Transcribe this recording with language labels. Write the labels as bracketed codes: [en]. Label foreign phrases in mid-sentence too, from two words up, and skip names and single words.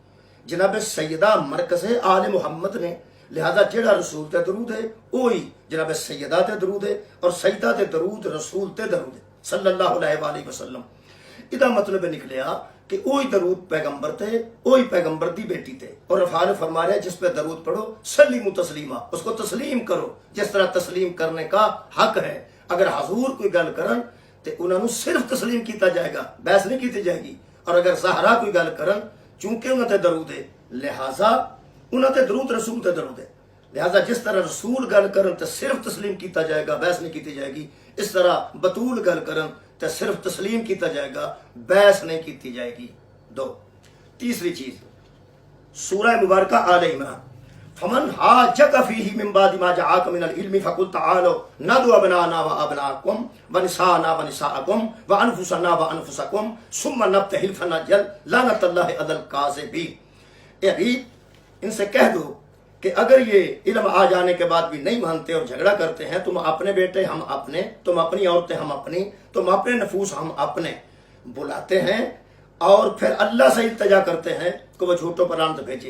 [pa] جناب سیدہ مرکز ہے آل محمد نے، لہذا جڑا رسول تے درود ہے وہی جناب سیدہ تے درود ہے، اور سیدہ تے درود رسول تے درود ہے [ar] صلی اللہ علیہ وآلہ وسلم۔ [pa] ادا مطلب نکلیا کہ وہی درود پیغمبر تے، وہی پیغمبر دی بیٹی تے، اور افعال فرما رہے جس پہ درود پڑھو [ar] سلیمو تسلیما، [ur] اس کو تسلیم کرو جس طرح تسلیم کرنے کا حق ہے۔ [pa] اگر حضور کوئی گل کرن تے انہوں نے صرف تسلیم کیتا جائے گا، بحث نہیں کیتی جائے گی، اور اگر زہرا کوئی گل کرن چونکہ انہوں تے درود ہے لہذا انہوں تے درود رسول تے درود ہے، لہذا جس طرح رسول گل کرن تے صرف تسلیم کیتا جائے گا، بحث نہیں کیتی جائے گی، اس طرح بطول گل کرن تے صرف تسلیم کیتا جائے گا، بحث نہیں کیتی جائے گی۔ [ur] دو تیسری چیز سورہ مبارکہ آل عمران، [ar] فمن حاجک فیہ من بعد ما جاءک من العلم فقل تعالوا ندعو ابناءنا وابناءکم ونساءنا ونساءکم وانفسنا وانفسکم ثم نبتہل فنجعل لعنۃ اللہ علی الکاذبین۔ [ur] اے ابھی ان سے کہہ دو کہ اگر یہ علم آ جانے کے بعد بھی نہیں مانتے اور جھگڑا کرتے ہیں، تم اپنے بیٹے ہم اپنے، تم اپنی عورتیں ہم اپنی، تم اپنے نفوس ہم اپنے، بلاتے ہیں اور پھر اللہ سے التجا کرتے ہیں کہ وہ جھوٹوں پر لعنت بھیجے۔